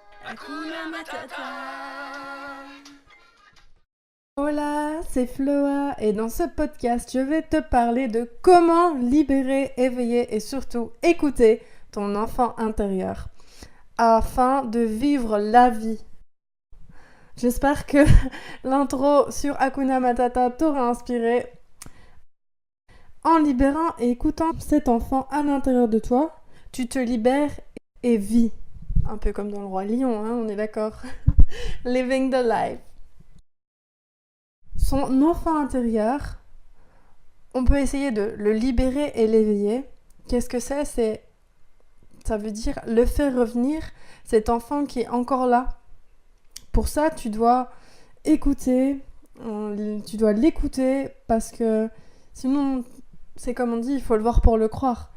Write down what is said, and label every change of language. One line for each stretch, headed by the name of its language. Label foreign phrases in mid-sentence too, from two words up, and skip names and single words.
Swahili: Hakuna Matata.
French: Hola, c'est Floa et dans ce podcast, je vais te parler de comment libérer, éveiller et surtout écouter ton enfant intérieur afin de vivre la vie. J'espère que l'intro sur
Swahili: Hakuna Matata
French: t'aura inspiré. En libérant et écoutant cet enfant à l'intérieur de toi, tu te libères et vis. Un peu comme dans le Roi Lion, hein, on est d'accord.
English: Living the life.
French: Son enfant intérieur, on peut essayer de le libérer et l'éveiller. Qu'est-ce que c'est? Ça veut dire le faire revenir, cet enfant qui est encore là. Pour ça, tu dois écouter, tu dois l'écouter parce que sinon, c'est comme on dit, il faut le voir pour le croire.